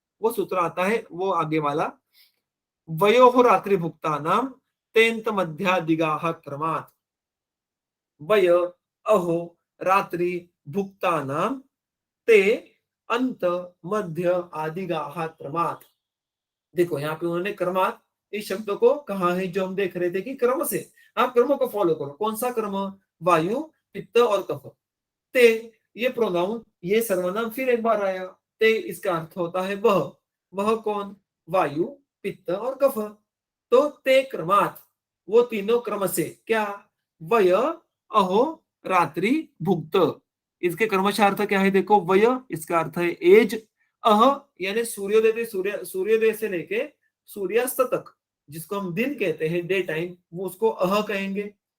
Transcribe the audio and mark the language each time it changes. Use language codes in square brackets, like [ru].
[hi] वो सूत्र आता है वो आगे वाला, [sa] वयोः रात्रि भुक्तानाम तेंत मध्यादिगाः क्रमात्, वय अहो रात्रि भुक्तानाम ते अंत मध्य आदिगाः क्रमात्। [hi] देखो यहाँ पे उन्होंने क्रमात् इस शब्द को कहा है, जो हम देख रहे थे कि क्रम से आप क्रमों को फॉलो करो। कौन सा क्रम? वायु, पित्त और कफ। ते ये प्रोनाउन, ये सर्वनाम फिर एक बार आया। ते इसका अर्थ होता है वह कौन? वायु, पित्त और कफ। तो ते क्रमात्, वो तीनों क्रम से। क्या? वय अहो रात्रि भुक्त, इसके क्रमशः अर्थ क्या है? देखो, वय इसका अर्थ है एज, अह यानी सूर्योदय, सूर्योदय से लेके सूर्यास्त तक, जिसको हम दिन कहते हैं, डे टाइम, वो उसको अह कहेंगे।